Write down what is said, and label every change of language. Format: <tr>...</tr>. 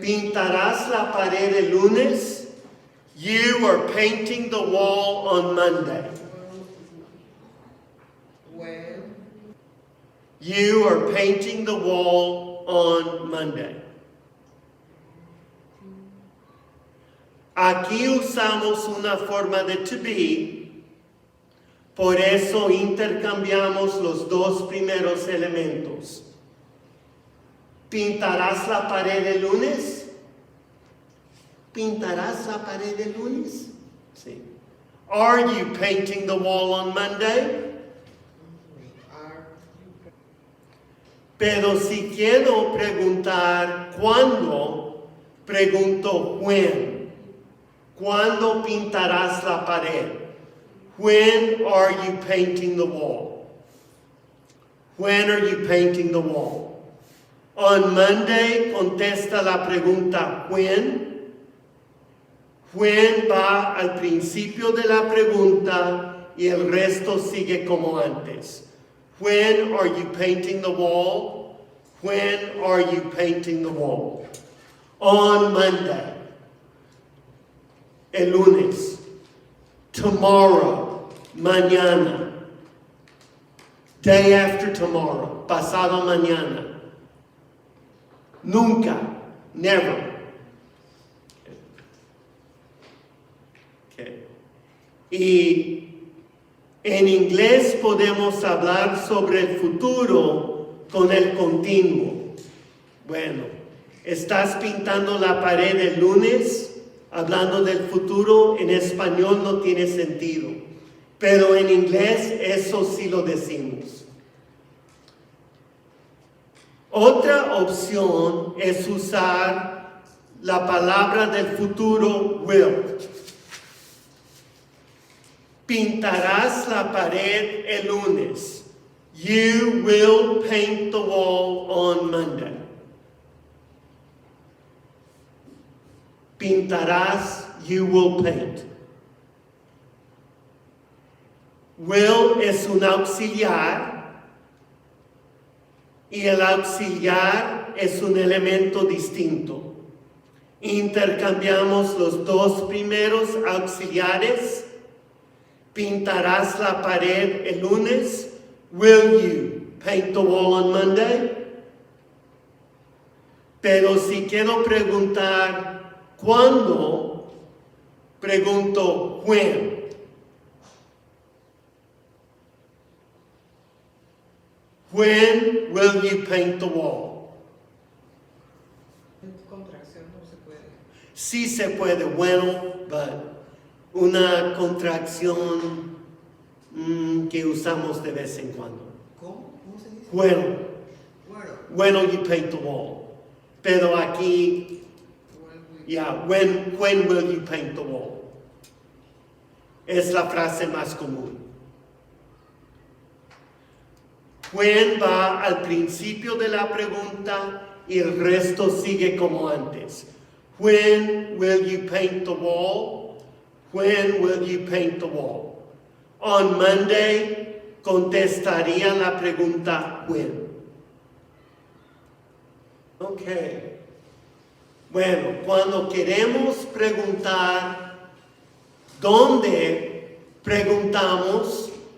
<es>Pintarás la pared el lunes.</es> <en>You are painting the wall on Monday. when, You are painting the wall on Monday.</en> <es>Aquí usamos una forma de to be, por eso intercambiamos los dos primeros elementos. ¿Pintarás la pared el lunes? ¿Pintarás la pared el lunes? Sí.</es> <en>Are you painting the wall on Monday? are,</en> <es>Pero si quiero preguntar cuándo, pregunto when. ¿Cuándo pintarás la pared?</es> <en>When are you painting the wall? When are you painting the wall? On Monday</en> <es>contesta la pregunta when. When va al principio de la pregunta y el resto sigue como antes.</es> <en>When are you painting the wall? When are you painting the wall? On Monday.</en> <es>El lunes.</es> <en>Tomorrow. Mañana. Day after tomorrow.</en> <es>Pasado mañana. Nunca. Never.</es> <en>Okay.</en> <es>Y en inglés podemos hablar sobre el futuro con el continuo. Bueno, ¿estás pintando la pared el lunes? Hablando del futuro, en español no tiene sentido. Pero en inglés eso sí lo decimos. Otra opción es usar la palabra del futuro will. Pintarás la pared el lunes.</es> <en>You will paint the wall on Monday. Pintarás, you will paint.</en> <es>Will es un auxiliar y el auxiliar es un elemento distinto. Intercambiamos los dos primeros auxiliares. Pintarás la pared el lunes.</es> <en>Will you paint the wall on Monday?</en> <es>Pero si quiero preguntar ¿cuándo? Pregunto when.</es> <en>When will you paint the wall?</en> <es>en contracción no se puede. Sí se puede, bueno, but una contracción que usamos de vez en cuando. ¿Cómo? ¿Cómo se dice? Bueno, Bueno,</es> <en>when will you paint the wall?</en> <es>Pero aquí,</es> <en>when will you paint the wall?</en> <es>Es la frase más común. When va al principio de la pregunta y el resto sigue como antes.</es> <en>When will you paint the wall? When will you paint the wall? On Monday</en> <es>contestaría la pregunta when. Okay. Bueno, cuando queremos preguntar dónde, preguntamos</es>